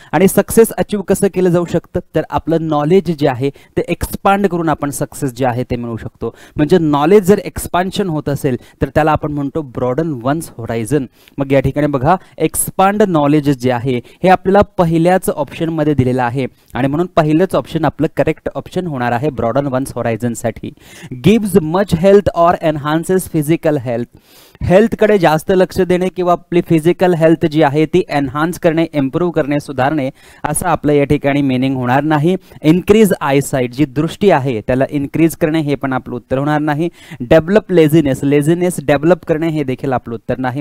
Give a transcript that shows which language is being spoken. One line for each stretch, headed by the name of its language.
Marathi: आणि success achieve कसं केलं जाऊ शकतं तर आपलं नॉलेज जे आहे ते एक्सपांड करून आपण सक्सेस जे आहे ते मिळवू शकतो. म्हणजे नॉलेज जर एक्सपान्शन होत असेल तर त्याला आपण म्हणतो ब्रॉडन वन्स होरायझन. मग या ठिकाणी बघा, एक्सपांड नॉलेज जे आहे हे आपल्याला पहिल्याच ऑप्शन मध्ये दिलेलं आहे आणि म्हणून पहिलंच ऑप्शन आपलं करेक्ट ऑप्शन होणार आहे ब्रॉडन वन्स होरायझन साठी.
English: Gives much health or enhances physical health.
Marathi: हेल्थकडे जास्त लक्ष देणे किंवा आपली फिजिकल हेल्थ जी आहे ती एनहान्स करणे, इम्प्रूव्ह करणे, सुधारणे असं आपलं या ठिकाणी मीनिंग होणार नाही. इन्क्रीज आयसाइट, जी दृष्टी आहे त्याला इन्क्रीज करणे हे पण आपलं उत्तर होणार नाही. डेव्हलप लेझीनेस, लेझीनेस डेव्हलप करणे हे देखील आपलं उत्तर नाही.